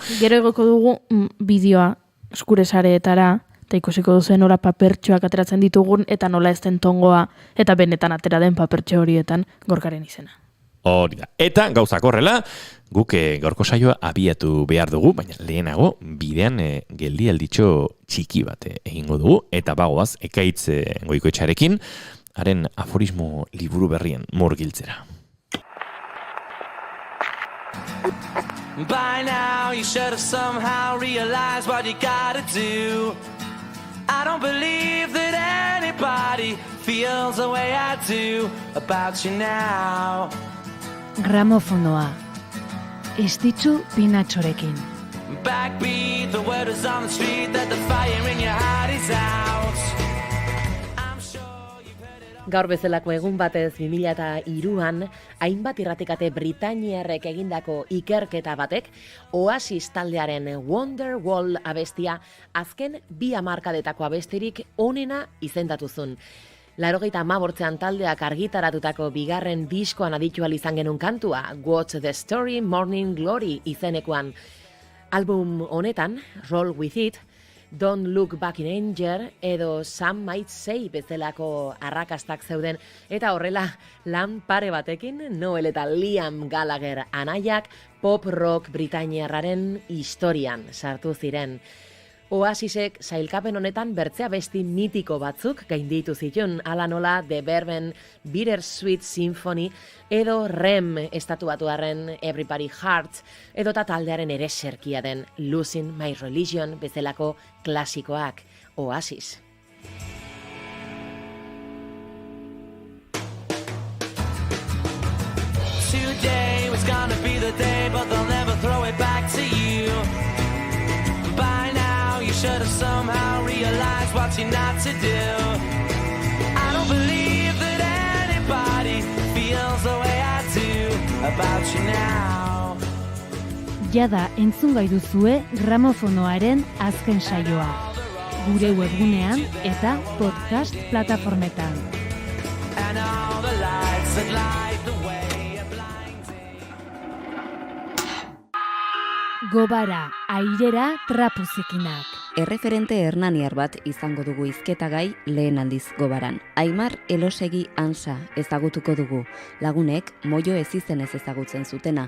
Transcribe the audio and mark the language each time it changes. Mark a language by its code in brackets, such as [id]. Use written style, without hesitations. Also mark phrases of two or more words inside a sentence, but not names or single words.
[eu] Gero egoko dugu bideoa eskure sareetara, eta ikusiko duzen ora papertxoak ateratzen ditugun, eta nola ez den tongoa, eta benetan atera den papertxo horietan Gorkaren izena. Hori da. Eta gauzak horrela, guk gaurko saioa abiatu behar dugu, baina lehenago bidean geldialditxo txiki bat egingo dugu, eta bagoaz Ekaitz Goikoetxearekin, haren aforismo liburu berrien murgiltzera. [en] By now you should have somehow realized what you gotta do. I don't believe that anybody feels the way I do about you now. [eu] Gramofonoa. Estitzu Pinatxorekin. [en] Backbeat, the word is on the street that the fire in your heart is out. [eu] Gaur bezalako egun batez 2003an, hainbat irratikate britainiarrek egindako ikerketa batek, Oasis taldearen Wonderwall abestia azken 2 hamarkadetako abestirik onena izendatuzun. 1985 taldeak argitaratutako bigarren diskoan aditu ahal izan genuen kantua, What's the Story Morning Glory izenekoan. Album honetan, Roll With It, Don't Look Back in Anger edo Some Might Say bezalako arrakastak zeuden, eta horrela lan pare batekin Noel eta Liam Gallagher anaiak pop rock britainiarraren historian sartu ziren. Oasisek sailkapen honetan bertzea besti mitiko batzuk gainditu zituen, ala nola The Verben Bittersweet Symphony edo Rem estatuatuarren Everybody Hearts edo taldearen ereserkia den Losing My Religion bezalako klasikoak. Oasis. [en] Today was gonna be the day, but they'll never throw it back to you. By now, you should have somehow realized what you're not to do. I don't believe that anybody feels the way I do about you now. [eu] Jada entzungai duzue gramofonoaren azken saioa. Gure webgunean eta podcast plataformetan. [en] And all the lights that light the way. [eu] Gobara, airera, trapuzikinak. Erreferente hernaniar bat izango dugu hizketagai lehen aldiz Gobaran. Aimar Elosegi Ansa ezagutuko dugu. Lagunek moio ez izenez ezagutzen zutena.